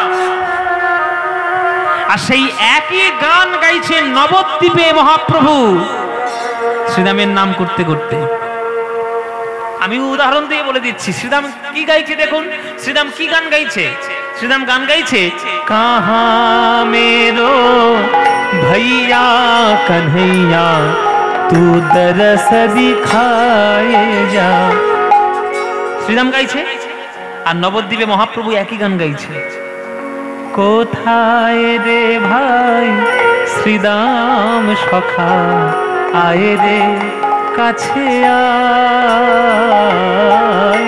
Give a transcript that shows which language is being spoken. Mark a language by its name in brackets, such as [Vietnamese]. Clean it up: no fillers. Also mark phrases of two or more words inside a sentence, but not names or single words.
[Bangla] আর সেই একই গান গাইছে নবদ্বীপে মহাপ্রভু শ্রীরামের নাম করতে করতে। আমি উদাহরণ দিয়ে বলে দিচ্ছি শ্রীরাম কি গাইছে। দেখুন শ্রীরাম কি গান গাইছে। শ্রীরাম গান গাইছে, [Hindi] कहाँ मेरो भैया कन्हैया तू दरस दिखाए जा। [Bangla] শ্রীরাম গাইছে আর নবদ্বীপে মহাপ্রভু একই গান গাইছে। কোথায় রে ভাই শ্রীরাম সখা, আয় রে কাছে আয়।